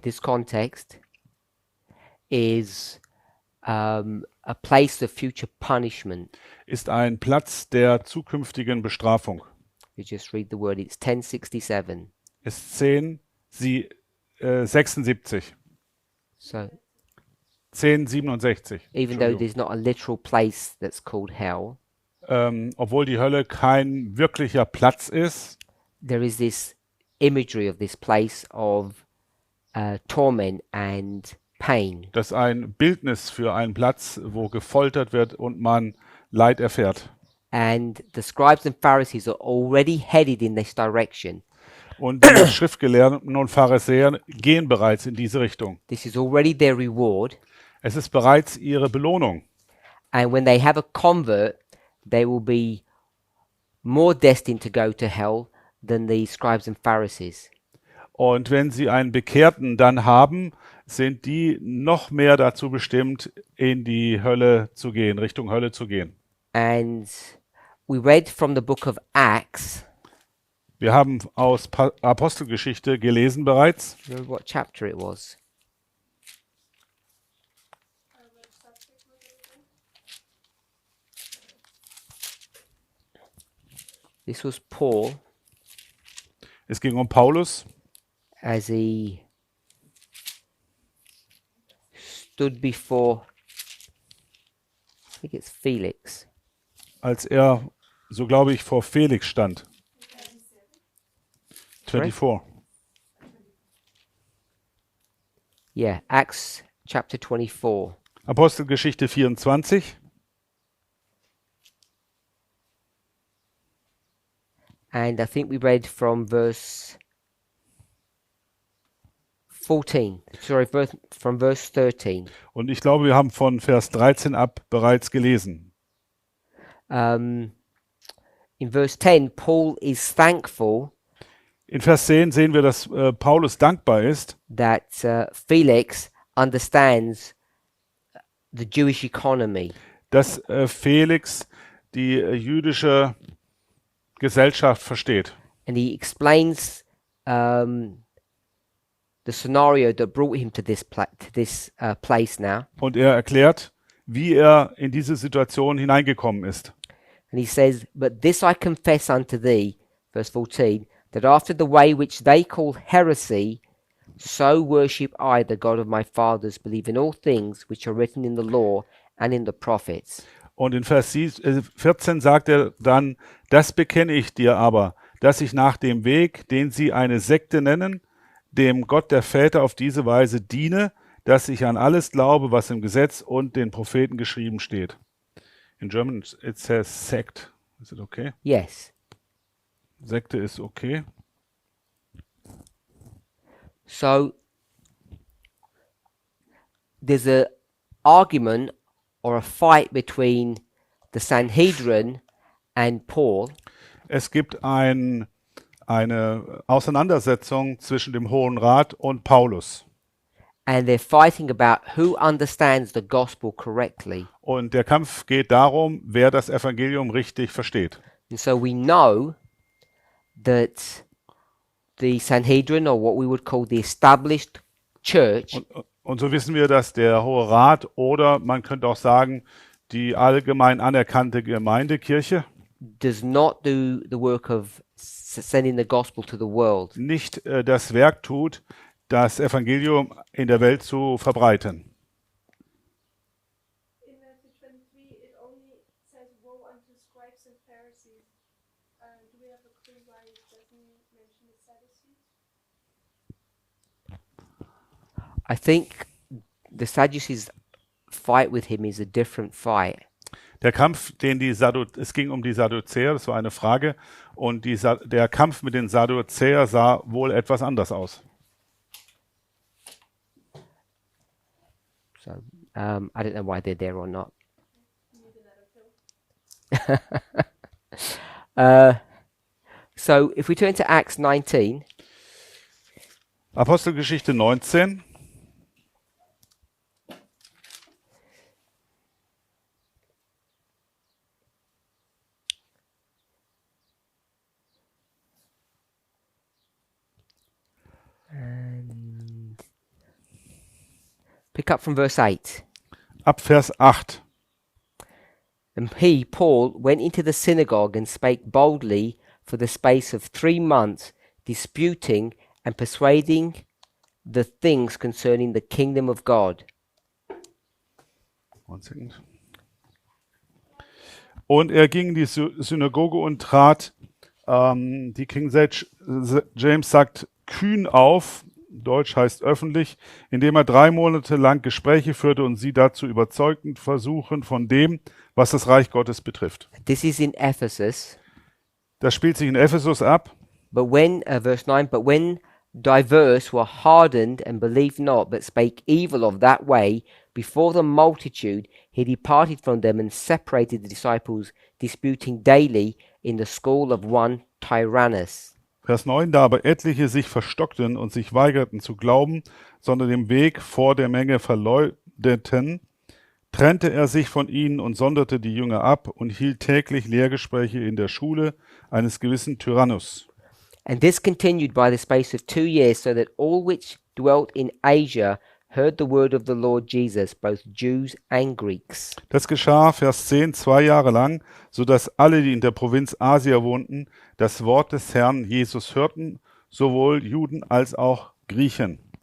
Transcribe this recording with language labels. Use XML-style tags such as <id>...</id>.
<en>this context, is a place of future punishment.</en> <de>ist ein Platz der zukünftigen Bestrafung.</de> <en>You just read the word, it's 1067.</en> <de>Ist 76.</de> <en>So 1067. even though</en> <de>Entschuldigung.</de> <en>there's not a literal place that's called hell,</en> <de>Obwohl die Hölle kein wirklicher Platz ist,</de> <en>there is this imagery of this place of torment and pain.</en> <de>das ist ein Bildnis für einen Platz, wo gefoltert wird und man Leid erfährt.</de> <en>And the scribes and Pharisees are already headed in this direction.</en> <de>Und die Schriftgelehrten und Pharisäer gehen bereits in diese Richtung.</de> <en>This is already their reward.</en> <de>Es ist bereits ihre Belohnung.</de> <en>And when they have a convert, they will be more destined to go to hell than the scribes and Pharisees.</en> <de>Und wenn sie einen Bekehrten dann haben, sind die noch mehr dazu bestimmt, in die Hölle zu gehen, Richtung Hölle zu gehen.</de> <en>And we read from the book of Acts.</en> <de>Wir haben aus Apostelgeschichte gelesen bereits.</de> <en>Remember what chapter it was? This was Paul</en> <de>Es ging um Paulus,</de> <en>as he stood before, I think it's Felix.</en> <de>als er, so glaube ich, vor Felix stand.</de> <en>24. Yeah, Acts chapter 24.</en> <de>Apostelgeschichte 24.</de> <en>And I think we read from verse 14. Sorry, from verse 13.</en> <de>Und ich glaube, wir haben von Vers 13 ab bereits gelesen.</de> <en>In verse 10, Paul is thankful</en> <de>In Vers 10 sehen wir, dass Paulus dankbar ist,</de> <en>that Felix understands the Jewish economy.</en> <de>dass Felix die jüdische Gesellschaft versteht.</de> <en>And he explains the scenario that brought him to this place now.</en> <de>Und er erklärt, wie er in diese Situation hineingekommen ist.</de> <en>And he says, "But this I confess unto thee," verse 14, "that after the way which they call heresy, so worship I the God of my fathers, believe in all things which are written in the law and in the prophets."</en> <de>Und in Vers 14 sagt er dann, das bekenne ich dir aber, dass ich nach dem Weg, den sie eine Sekte nennen, dem Gott der Väter auf diese Weise diene, dass ich an alles glaube, was im Gesetz und den Propheten geschrieben steht.</de> <en>In German it says sect. Is it okay? Yes.</en> <de>Sekte ist okay.</de> <en>So there's a argument or a fight between the Sanhedrin and Paul,</en> <de>Es gibt eine Auseinandersetzung zwischen dem Hohen Rat und Paulus.</de> <en>and they're fighting about who understands the gospel correctly.</en> <de>Und der Kampf geht darum, wer das Evangelium richtig versteht.</de> <en>And so we know that the Sanhedrin, or what we would call the established church,</en> <de>Und so wissen wir, dass der Hohe Rat oder man könnte auch sagen, die allgemein anerkannte Gemeindekirche</de> <en>does not do the work of sending the gospel to the world.</en> <de>nicht das Werk tut, das Evangelium in der Welt zu verbreiten.</de> <en>In Matthew 23, it only says, "Woe unto scribes and Pharisees." Do we have a clue why it doesn't mention the Sadducees? I think the Sadducees' fight with him is a different fight.</en> <de>Der Kampf, es ging um die Sadduzäer, das war eine Frage, und der Kampf mit den Sadduzäer sah wohl etwas anders aus.</de> <en>So I don't know why they're there or not. So if we turn to Acts 19,</en> <de>Apostelgeschichte 19.</de> <en>and pick up from verse 8.</en> <de>Ab Vers 8.</de> <en>And he, Paul, went into the synagogue and spake boldly for the space of 3 months, disputing and persuading the things concerning the kingdom of God. One second.</en> <de>Und er ging in die Synagoge und trat, die King James sagt, kühn auf, Deutsch heißt öffentlich, indem er 3 Monate lang Gespräche führte und sie dazu überzeugend versuchen von dem, was das Reich Gottes betrifft.</de> <en>This is in Ephesus.</en> <de>Das spielt sich in Ephesus ab.</de> <en>But when, verse 9, but when divers were hardened and believed not, but spake evil of that way before the multitude, he departed from them and separated the disciples, disputing daily in the school of one Tyrannus.</en> <de>Vers 9, da aber etliche sich verstockten und sich weigerten zu glauben, sondern den Weg vor der Menge verleugdeten, trennte er sich von ihnen und sonderte die Jünger ab und hielt täglich Lehrgespräche in der Schule eines gewissen Tyrannus.</de> <en>And this continued by the space of 2 years, so that all which dwelt in Asia heard the word of the Lord Jesus, both Jews and Greeks.</en> <de>Das geschah, Vers 10, 2 Jahre lang, so dass alle, die in der Provinz Asia wohnten, das Wort des Herrn Jesus hörten, sowohl Juden als auch Griechen.</de>